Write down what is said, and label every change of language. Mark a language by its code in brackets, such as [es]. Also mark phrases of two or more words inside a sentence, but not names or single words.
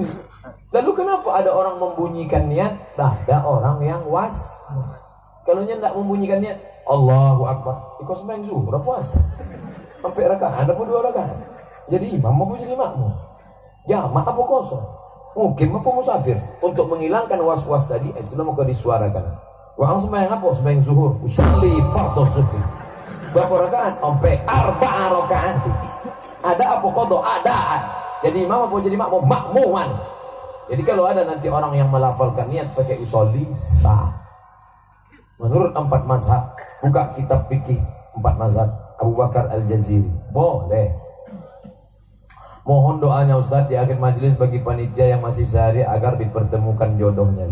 [id] Lalu kenapa ada orang membunyikan niat? Ada orang yang was. Kalau nya tak membunyikan niat [ar] Allahu Akbar, [id] ikut sembahyang zuhur puasa sampai rakaat, ada pun 2 rakaat. Jadi imam apa jadi makmum? Jamaah apa kosong? Mungkin apa musafir? Untuk menghilangkan was-was tadi, itulah maka disuarakan. Wah, sembahyang apa? Sembahyang zuhur. [ar] Usolli fardhu zuhri. [id] Berapa rakaat? Sampai 4 rakaat. Ada apa qada? Adaan. Jadi imam apa jadi makmum? Makmuman. Jadi kalau ada nanti orang yang melafalkan niat pakai usolli, sah. Menurut 4 mazhab, buka kitab fikih 4 mazhab Abu Bakar Al-Jaziri, boleh. Mohon doanya Ustaz di akhir majelis bagi panitia yang masih sehari agar dipertemukan jodohnya.